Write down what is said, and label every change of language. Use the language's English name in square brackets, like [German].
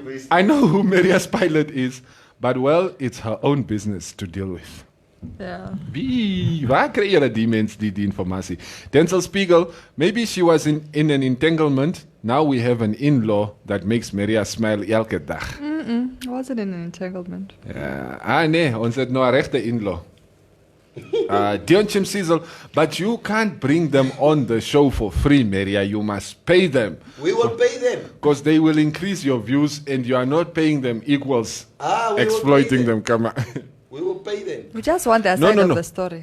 [English] I know who Maria's pilot is, but well, it's her own business to deal with. Yeah. [Afrikaans] Waar kry julle die mens die informatie? [English] Denzel Spiegel, maybe she was in an entanglement. Now we have an in-law that makes Maria smile [Afrikaans] elke dag. [English] I wasn't in an entanglement. [Afrikaans] Nee, ons het nou 'n regte in-law. [English] Dion Chimsizel, but you can't bring them on the show for free, Maria. You must pay them. We will pay them. Because they will increase your views and you are not paying them equals exploiting them. Come on. We will pay them. We just want their side of the story.